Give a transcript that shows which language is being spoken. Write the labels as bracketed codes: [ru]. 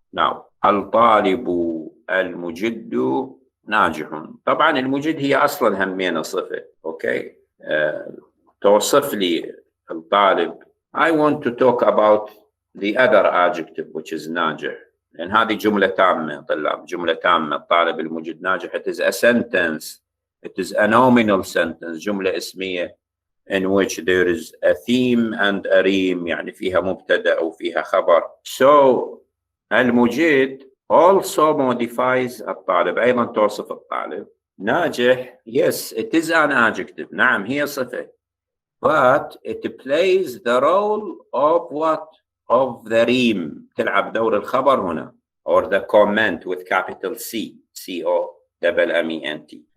[ar] Now, الطالب المجد ناجح. طبعا المجد هي أصلا همين صفة. Okay, توصف لي الطالب. [en] I want to talk about the other adjective, which is ناجح. [ar] لأن هذه جملة تامة طلاب، جملة تامة. الطالب المجد ناجح. [en] It is a sentence It is a nominal sentence, [ar] جملة اسمية [en] in which there is a theme and a reme، [ar] يعني فيها مبتدأ وفيها خبر. So المجيد [en] also modifies [ar] الطالب، أيضا توصف الطالب. [en] ناجح، yes it is an adjective، [ar] نعم هي صفة، [en] but it plays the role of what? Of the reme، [ar] تلعب دور الخبر هنا، [en] or the comment with capital C, C-O-M-M-E-N-T.